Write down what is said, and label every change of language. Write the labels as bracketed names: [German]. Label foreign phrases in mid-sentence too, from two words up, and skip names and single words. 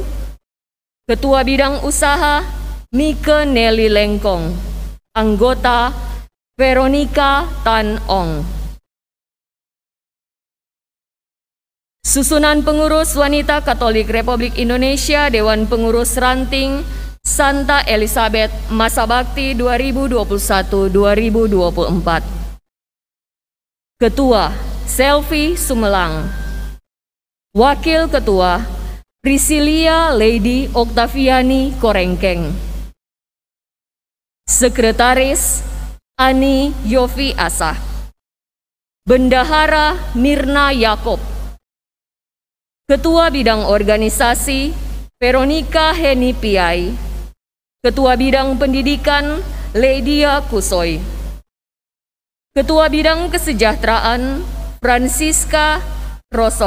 [Indonesian] Ketua Bidang Usaha, Mike Nelly Lengkong. Anggota, Veronica Tan Ong. Susunan Pengurus Wanita Katolik Republik Indonesia, Dewan Pengurus Ranting Santa Elizabeth, masa bakti 2021-2024. Ketua, Selvi Sumelang. Wakil Ketua, Priscilia Lady Oktaviani Korengkeng. Sekretaris, Ani Yofi Asah. Bendahara Mirna Yakob. Ketua Bidang Organisasi Veronica Heni Piai. Ketua Bidang Pendidikan Ledia Kusoy. Ketua Bidang Kesejahteraan Francisca Rosok.